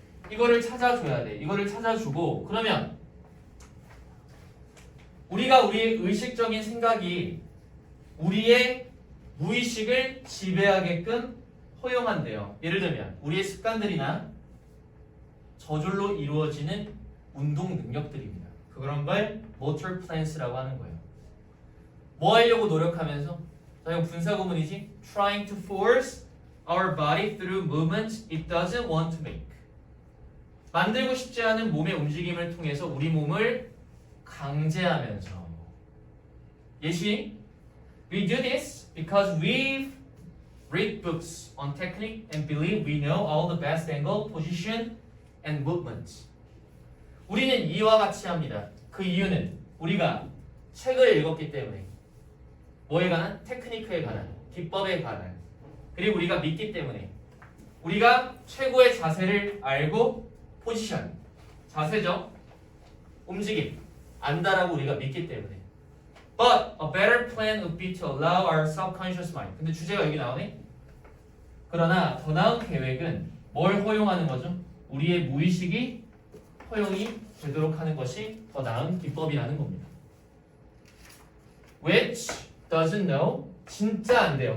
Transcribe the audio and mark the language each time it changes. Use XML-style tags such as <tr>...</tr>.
<ko>이거를 찾아줘야 돼. 이거를 찾아주고, 그러면 우리가 우리의 의식적인 생각이 우리의 무의식을 지배하게끔 허용한대요. 예를 들면 우리의 습관들이나 저절로 이루어지는 운동 능력들입니다. 그런 걸 motor plans라고 하는 거예요. 뭐 하려고 노력하면서? 자, 이거 분사 구문이지?</ko> <en>trying to force our body through movements it doesn't want to make.</en> <ko>만들고 싶지 않은 몸의 움직임을 통해서 우리 몸을 강제하면서.</ko> <en>예시, we do this because we've read books on technique and believe we know all the best angle, position, and movements.</en> <ko>우리는 이와 같이 합니다. 그 이유는 우리가 책을 읽었기 때문에 뭐에 관한? 테크니크에 관한, 기법에 관한, 그리고 우리가 믿기 때문에 우리가 최고의 자세를 알고 포지션, 자세죠? 움직임, 안다라고 우리가 믿기 때문에.</ko> <en>But a better plan would be to allow our subconscious mind.</en> <ko>근데 주제가 여기 나오네? 그러나 더 나은 계획은 뭘 허용하는 거죠? 우리의 무의식이 허용이 되도록 하는 것이 더 나은 기법이라는 겁니다.</ko> <en>Which doesn't know?</en> <ko>진짜 안 돼요.</ko>